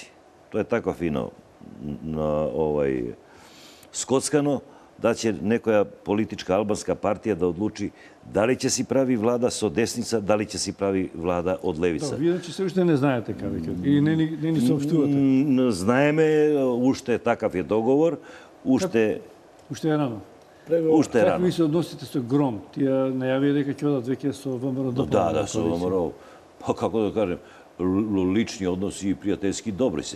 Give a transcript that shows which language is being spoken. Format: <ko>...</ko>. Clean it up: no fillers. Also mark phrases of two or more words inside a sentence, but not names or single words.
<sr>To je tako fino skockano, da će neka politička albanska partija da odluči da li će</sr> <mk>си прави влада од десница,</mk> <sr>da li će</sr> <mk>си прави влада од левица. Ви значи све уште не знаете када или не саопштувате? Знаеме, уште такав е договор, уште е рано. Уште е рано. Како ви се односите со Гром? Тие најавија дека ќе одат веќе со ВМРО. Да, со ВМРО. Па како да кажем, лични односи и пријателски добри се.</mk>